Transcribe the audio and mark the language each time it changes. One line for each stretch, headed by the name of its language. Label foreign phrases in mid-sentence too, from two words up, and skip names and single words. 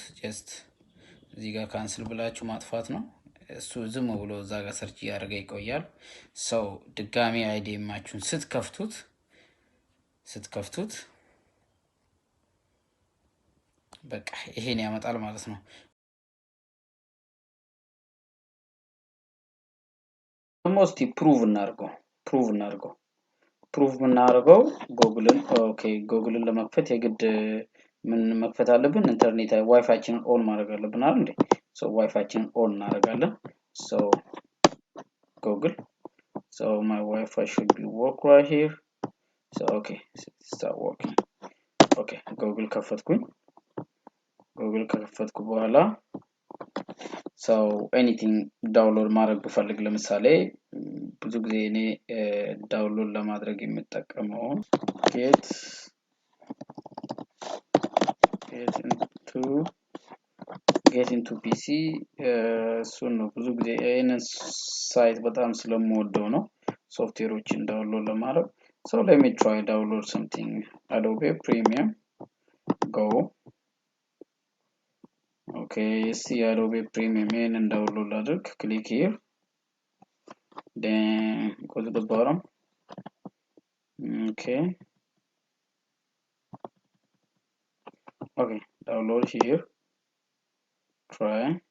Amharic: ጀስት እዚህ ጋር ካንስል ብላችሁ ማጥፋት ነው። እሱ ዝም ብሎ እዛ ጋር ሰርች ያደርገ ይቆያል። ሰው ድጋሚ አይዲኤማችሁን ስትከፍቱት በቃ ይሄን ያመጣል ማለት ነው።
English: almost prove
Amharic: እናርገው እናርገው ጎግልን። ኦኬ ጎግልን ለመክፈት የግድ ምን መክፈት አለብን? ኢንተርኔት ዋይፋይችንን ኦን ማድረግ አለብን አይደል እንዴ? ሶ ዋይፋይችንን ኦን እናደርጋለን።
English: ሶ ጎግል so my Wi-Fi should be work right here. So okay, start working. Okay, google
Amharic: ከፈትኩኝ በኋላ
English: so anything
Amharic: ዳውንሎድ ማድረግ ብፈልግ ለምሳሌ ብዙ ጊዜ እኔ ዳውንሎድ ለማድረግ የምጠቀመው get into PC እሱን ነው ብዙ ጊዜ ይሄንን ሳይት በጣም ስለምወደው ነው ሶፍትዌሮችን ዳውንሎድ ለማድረግ።
English: so let me try download something Adobe Premium go. okay, see Adobe Premium and download ladder, click here, then go to the bottom. Okay, download here, try.